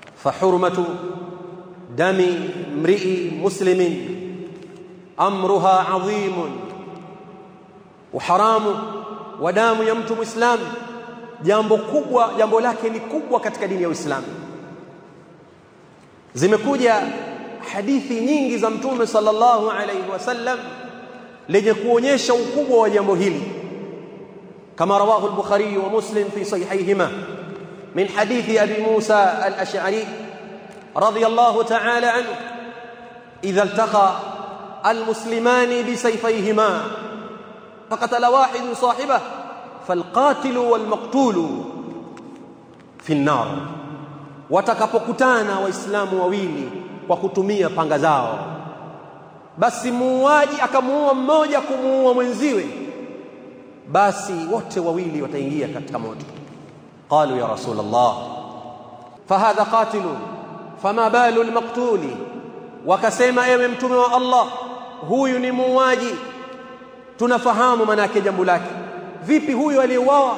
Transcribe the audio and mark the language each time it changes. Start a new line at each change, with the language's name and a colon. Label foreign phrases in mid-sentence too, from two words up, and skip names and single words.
Arabic: فحرمة دم امرئ مسلم أمرها عظيم وحرام ودام يمت مسلم
Swahili: jambo kubwa, jambo lake ni kubwa katika dini ya Uislamu. Zimekuja hadithi nyingi za Mtume
Arabic: صلى الله عليه وسلم
Swahili: lenye kuonyesha ukubwa wa jambo hili, kama
Arabic: رواه البخاري ومسلم في صحيحيهما من حديث أبي موسى الأشعري رضي الله تعالى عنه إذا التقى المسلمان بسيفيهما فقتل واحد صاحبه فالقاتل والمقتول في النار.
Swahili: watakapokutana waislamu wawili kwa kutumia panga zao, basi muuaji akamuua mmoja kumuua mwenziwe, basi wote wawili wataingia katika moto.
Arabic: قالوا يا رسول الله فهذا قاتل فما بال المقتول,
Swahili: wakasema ewe mtume wa Allah, huyu ni muuaji, tunafahamu maana yake jambo lake, vipi huyu aliyeuawa?